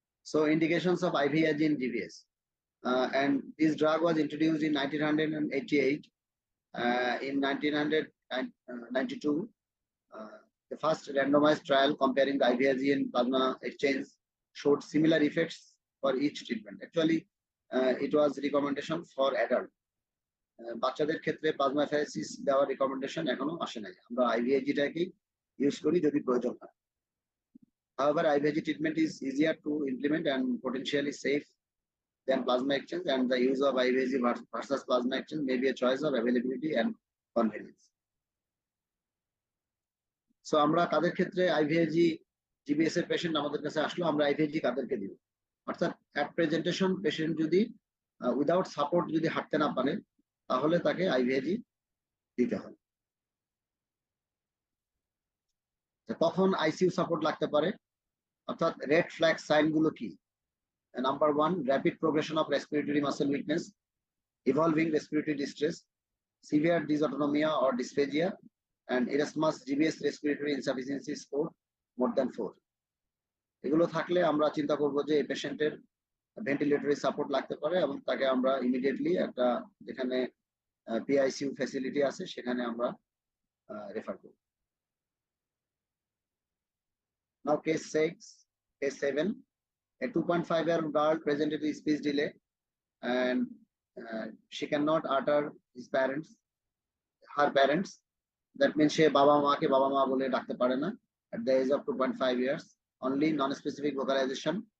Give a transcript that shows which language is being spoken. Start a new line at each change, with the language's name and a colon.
English: So indications of IVIG in GBS, and this drug was introduced in 1988. In 1992, the first randomized trial comparing the IVIG and plasma exchange showed similar effects for each treatment. Actually, it was recommendation for adult.
Bangla: বাচ্চাদের ক্ষেত্রে plasma এফারেসিস দেওয়ার recommendation এখনো আসে নাই, আমরা আইভিআইজিটাকেই use করি যদি প্রয়োজন হয়।
English: However, IVIG treatment is easier to implement and potentially safe than plasma exchange, and the use of IVIG versus plasma exchange may be a choice of availability and convenience.
Bangla: So আমরা কাদের ক্ষেত্রে IVIG GBS এর patient আমাদের কাছে আসলো, আমরা IVIG কাদেরকে দিব, অর্থাৎ অ্যাট প্রেজেন্টেশন পেশেন্ট যদি উইদাউট সাপোর্ট যদি হাঁটতে না পারে তাহলে তাকে IVIG দিতে হয়। তখন আইসিইউ সাপোর্ট লাগতে পারে, অর্থাৎ রেড ফ্ল্যাগ সাইন গুলো কি?
English: Number 1, rapid progression of respiratory muscle weakness, evolving respiratory distress, severe dysautonomia or dysphagia, and Erasmus GBS respiratory insufficiency score more than 4.
Bangla: এগুলো থাকলে আমরা চিন্তা করব যে এই পেশেন্টের ভেন্টিলেটরি সাপোর্ট লাগতে পারে এবং তাকে আমরা ইমিডিয়েটলি একটা যেখানে PICU ফ্যাসিলিটি আছে সেখানে আমরা রেফার করব।
English: Now case 7, a 2.5-year-old girl presented with speech delay, and she cannot utter her parents. That means she
Bangla: baba ma ke baba ma bole ডাকতে পারে না
English: at the age of 2.5 years, only non-specific vocalization.